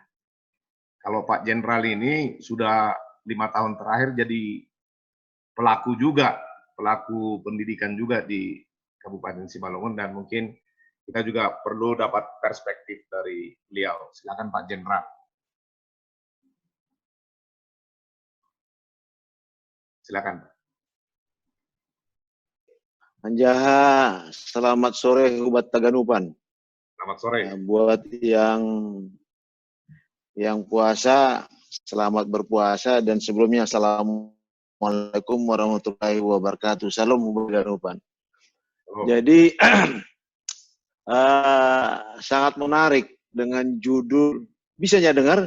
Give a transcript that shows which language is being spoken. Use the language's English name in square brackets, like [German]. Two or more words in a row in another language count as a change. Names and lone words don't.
[Indonesian] Kalau Pak Jenderal ini sudah 5 tahun terakhir jadi pelaku juga, pelaku pendidikan juga di Kabupaten Simalungun, dan mungkin kita juga perlu dapat perspektif dari beliau. Silakan Pak Jenderal. Silakan. Anjaha, selamat sore Hubat Taganupan. Selamat sore. Buat yang puasa, selamat berpuasa, dan sebelumnya [Arabic] assalamualaikum warahmatullahi wabarakatuh. [Indonesian] Salam Hubat Taganupan. Jadi sangat menarik dengan judul, bisa dengar?